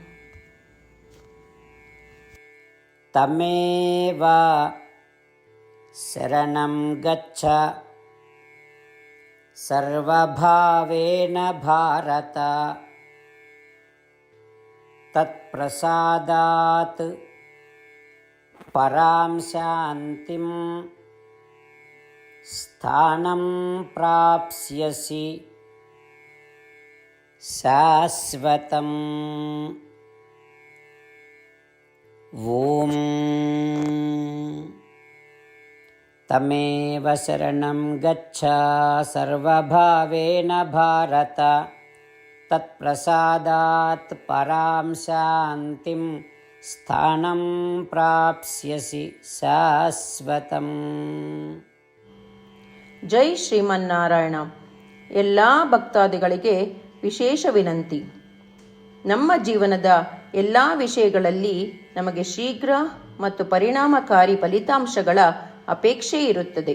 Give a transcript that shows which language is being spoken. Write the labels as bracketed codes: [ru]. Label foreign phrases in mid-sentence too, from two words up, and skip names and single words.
[sa] ತಮೇವ ಶರಣಂ ಗಚ್ಚ ಸರ್ವಭಾವೇನ ಭಾರತ. ತತ್ಪ್ರಸಾದಾತ್ ಪರಾಂ ಶಾಂತಿಂ ಸ್ಥಾನಂ ಪ್ರಾಪ್ಸ್ಯಸಿ ಶಾಶ್ವತಂ. ಓಂ ತಮೇವ ಶರಣಂ ಗಚ್ಚ ಸರ್ವಭಾವೇನ ಭಾರತ. ತತ್ಪ್ರಸಾದಾತ್ ಪರಾಂ ಶಾಂತಿಂ ಸ್ಥಾನಂ ಪ್ರಾಪ್ಸ್ಯಸಿ ಶಾಶ್ವತಂ. ಜೈ ಶ್ರೀಮನ್ನಾರಾಯಣ. [kn] ಎಲ್ಲ ಭಕ್ತಾದಿಗಳಿಗೆ ವಿಶೇಷ ವಿನಂತಿ. ನಮ್ಮ ಜೀವನದ ಎಲ್ಲ ವಿಷಯಗಳಲ್ಲಿ ನಮಗೆ ಶೀಘ್ರ ಮತ್ತು ಪರಿಣಾಮಕಾರಿ ಫಲಿತಾಂಶಗಳ ಅಪೇಕ್ಷೆ ಇರುತ್ತದೆ.